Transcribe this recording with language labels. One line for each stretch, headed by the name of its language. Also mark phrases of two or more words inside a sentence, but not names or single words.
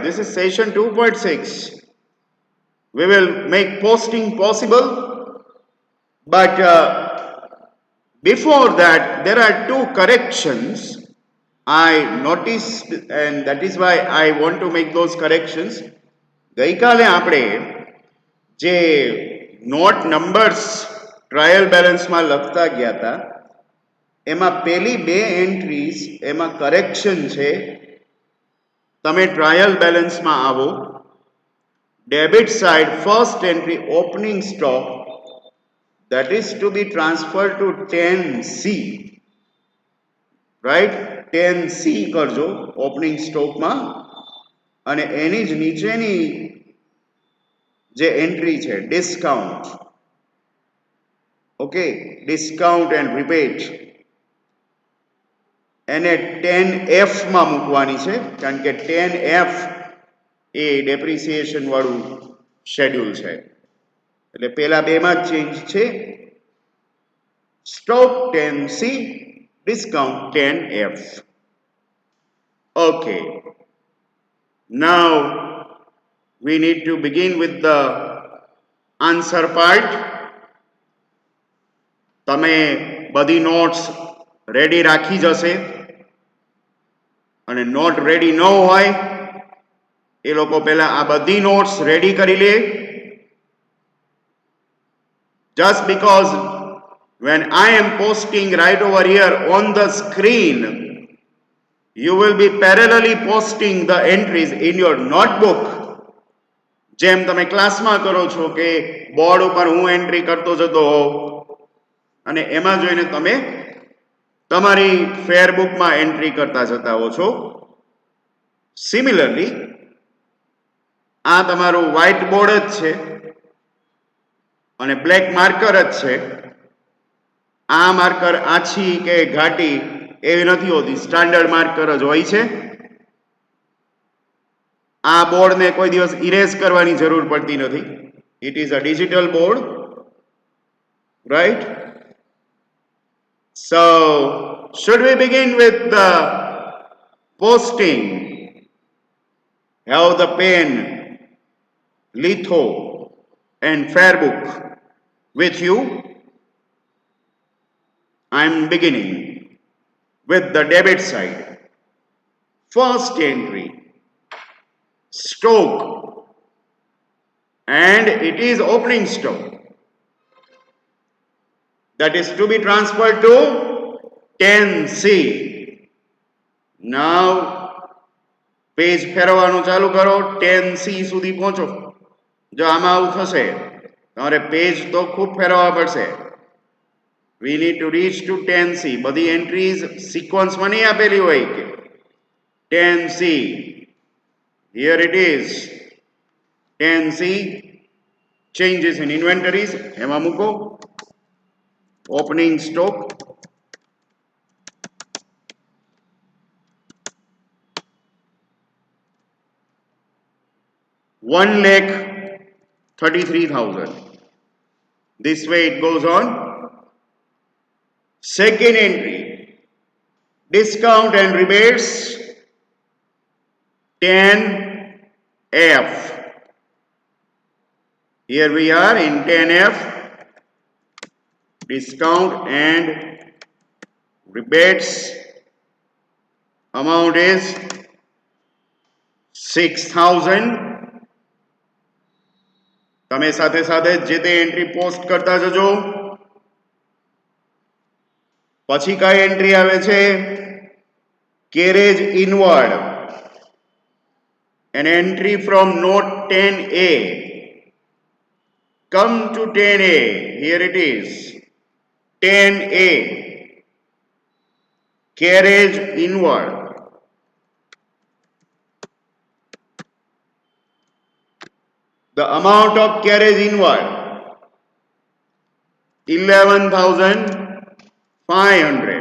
English: This is session 2.6. We will make posting possible, but before that there are two corrections I noticed, and that is why I want to make those corrections.
Gujarati: ગઈકાલે આપણે જે
English: note numbers
Gujarati: ટ્રાયલ બેલેન્સમાં લખતા ગયા હતા એમાં પહેલી બે એન્ટ્રીઝ એમાં કરેક્શન છે. તમે ટ્રાયલ બેલેન્સમાં આવો,
English: debit side first entry opening stock that is to be transferred to 10C, right?
Gujarati: 10C કરજો ઓપનિંગ સ્ટોકમાં, અને એની જ નીચેની જે એન્ટ્રી છે ડિસ્કાઉન્ટ, ઓકે,
English: discount and rebate,
Gujarati: એને 10F માં મૂકવાની છે, કારણ કે 10F એ ડેપ્રિસિએશન વાળું શેડ્યુલ છે, એટલે પેલા બેમાં જ ચેન્જ છે.
English: સ્ટોક 10C, discount 10F. Okay, now we need to begin with the answer part.
Gujarati: તમે બધી નોટ્સ રેડી રાખી જશે, અને નોટ રેડી ન હોય એ લોકો પહેલા આ બધી નોટ્સ રેડી કરી લે.
English: Just because when I am posting right over here on the screen, you will be parallelly posting the entries in your notebook.
Gujarati: જેમ તમે ક્લાસમાં કરો છો કે બોર્ડ ઉપર હું એન્ટ્રી કરતો જતો હોઉં અને એમાં જોઈને તમે તમારી ફેરબુકમાં એન્ટ્રી કરતા જતા હો છો. સિમિલરલી આ તમારું
English: white board
Gujarati: જ છે અને
English: black marker
Gujarati: જ છે. આ માર્કર આછી કે ઘાટી એવી નથી હોતી,
English: standard marker
Gujarati: જ હોય છે. આ બોર્ડને કોઈ દિવસ ઇરેઝ કરવાની જરૂર પડતી નથી.
English: it is a digital board, right? So should we begin with the posting? Have the pen, litho and fairbook with you? I am beginning with the debit side. First entry, stock, and it is opening stock that is to be transferred to 10C.
Gujarati: Now પેજ ફેરવવાનું ચાલુ કરો, 10C સુધી પહોંચો. જો આમાં આવું થશે તમારે પેજ તો ખૂબ ફેરવવા પડશે.
English: We need to reach to 10C.
Gujarati: બધી એન્ટ્રીઝ સિક્વન્સમાં નહીં આપેલી હોય કે 10C.
English: Here it is. 10C. Changes in inventories.
Gujarati: એમાં મૂકો.
English: Opening stock. $1,33,000. This way it goes on. Second entry, discount and rebates 10F. Here we are in 10F. Discount and rebates amount is 6,000.
Gujarati: તમે સાથે સાથે જે તે એન્ટ્રી પોસ્ટ કરતા જજો. પછી કઈ એન્ટ્રી આવે છે?
English: carriage inward. An entry from note 10A. Come to 10A. Here it is. 10A. Carriage inward. The amount of carriage inward 11,500.